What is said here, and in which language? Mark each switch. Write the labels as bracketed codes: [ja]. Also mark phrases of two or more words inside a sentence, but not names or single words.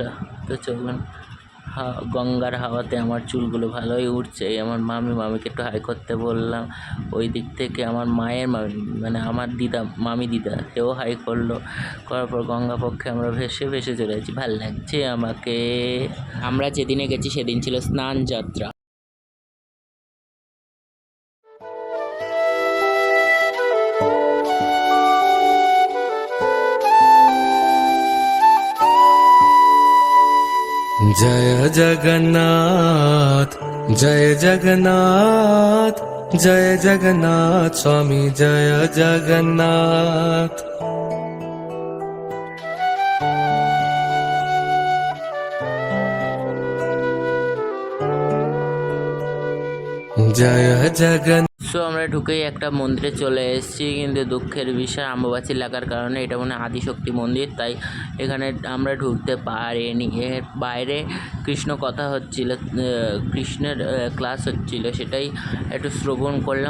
[bn] তো চলুন, গঙ্গার হাওয়াতে আমার চুলগুলো ভালোই উঠছে। আমার মামিকে একটু হাই করতে বললাম। ওই দিক থেকে আমার মায়ের মামি, মানে আমার মামি দিদা, সেও হাই করলো। করার পর গঙ্গা পক্ষে আমরা ভেসে ভেসে চলে যাচ্ছি। ভাল লাগছে আমাকে। আমরা যেদিনে গেছি সেদিন ছিল স্নান যাত্রা। [hi] जय जगन्नाथ, जय जगन्नाथ, जय जगन्नाथ स्वामी, जय जगन्नाथ। जय जगन्नाथ। [bn] সো আমরা ঢুকেই একটা মন্দিরে চলে এসেছি, কিন্তু দুঃখের বিষয় আম্বাবাচি লাগার কারণে এটা মনে হয় আদিশক্তি মন্দির, তাই এখানে আমরা ঢুকতে পারিনি। এর বাইরে কৃষ্ণ কথা হচ্ছিল, কৃষ্ণের ক্লাস হচ্ছিল, সেটাই একটু শ্রবণ করলাম।